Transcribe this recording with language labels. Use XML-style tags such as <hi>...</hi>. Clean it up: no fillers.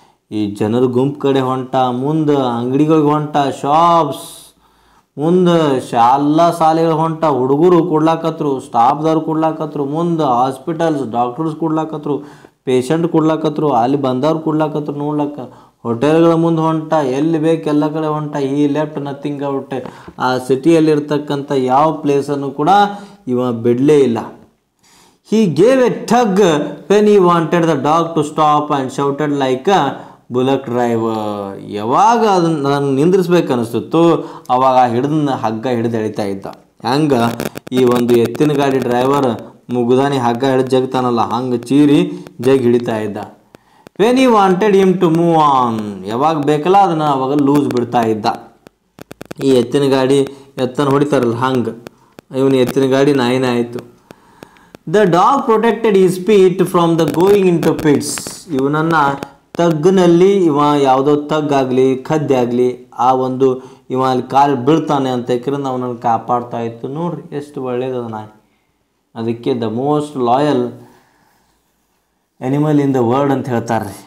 <kn>ಈ ಜನರ ಗುಂಪು ಕಡೆ ಹೊಂಟ, ಮುಂದೆ ಅಂಗಡಿಗಳಿಗೆ ಹೊಂಟ, ಶಾಪ್ಸ್ ಮುಂದೆ ಎಲ್ಲ ಶಾಲೆಗಳು ಹೊಂಟ, ಹುಡುಗರು ಕೊಡ್ಲಾಕತ್ರು, ಸ್ಟಾಫ್ದವ್ರು ಕೊಡ್ಲಾಕತ್ರು, ಮುಂದೆ ಹಾಸ್ಪಿಟಲ್ಸ್ ಡಾಕ್ಟರ್ಸ್ ಕೊಡ್ಲಾಕತ್ರು, ಪೇಷಂಟ್ ಕೊಡ್ಲಾಕತ್ರು, ಅಲ್ಲಿ ಬಂದವ್ರು ಕೊಡ್ಲಾಕತ್ರು ನೋಡ್ಲಕ್ಕ, ಹೋಟೆಲ್ಗಳ ಮುಂದೆ ಹೊಂಟ, ಎಲ್ಲಿ ಬೇಕು ಎಲ್ಲ ಕಡೆ ಹೊಂಟ.</kn> <en>ಈ left nothing out.</en> <kn>ಆ ಸಿಟಿಯಲ್ಲಿರ್ತಕ್ಕಂಥ ಯಾವ ಪ್ಲೇಸನ್ನು ಕೂಡ ಇವ ಬಿಡಲೇ ಇಲ್ಲ.</kn> <en>He gave a tug when he wanted the dog to stop and shouted like a bullock driver.</en> <kn>ಯಾವಾಗ ಅದನ್ನು ನಾನು ನಿಂದ್ರಿಸ್ಬೇಕು ಅನಿಸ್ತಿತ್ತು ಅವಾಗ ಹಗ್ಗ ಹಿಡಿದು ಎಳಿತಾ ಇದ್ದ. ಹಂಗೆ ಈ ಒಂದು ಎತ್ತಿನ ಗಾಡಿ ಡ್ರೈವರ್ ಮುಗುದಾನಿ ಹಗ್ಗ ಹಿಡಿದು ಜಗ್ತಾನಲ್ಲ ಹಂಗೆ ಚೀರಿ ಹಿಡಿತಾ ಇದ್ದ.</kn> <en>when he wanted him to move on,</en> <kn>ಯಾವಾಗ ಬೇಕಲ್ಲ ಅದನ್ನು ಅವಾಗ ಲೂಸ್ ಬಿಡ್ತಾ ಇದ್ದ. ಈ ಎತ್ತಿನ ಗಾಡಿ ಎತ್ತನ್ನು ಹೊಡಿತಾರಲ್ಲ ಹಂಗೆ ಇವನು ಎತ್ತಿನ ಗಾಡಿ ನಾಯಿನೇ ಆಯಿತು.</kn> <en>The dog protected his feet from the going into pits.</en> <kn>ಇವನನ್ನು ತಗ್ಗಿನಲ್ಲಿ ಯಾವುದೋ ತಗ್ಗಾಗಲಿ ಖದ್ದೆ ಆಗಲಿ ಆ ಒಂದು ಅಲ್ಲಿ ಕಾಲು ಬೀಳ್ತಾನೆ ಅಂತ ಯಾಕಂದ್ರೆ ಅವನನ್ನು ಕಾಪಾಡ್ತಾ ಇತ್ತು. ನೋಡ್ರಿ ಎಷ್ಟು ಒಳ್ಳೇದದ ನಾಯಿ. ಅದಕ್ಕೆ</kn> <en>the most loyal animal in the world</en> <kn>ಅಂತ ಹೇಳ್ತಾರೆ.</kn>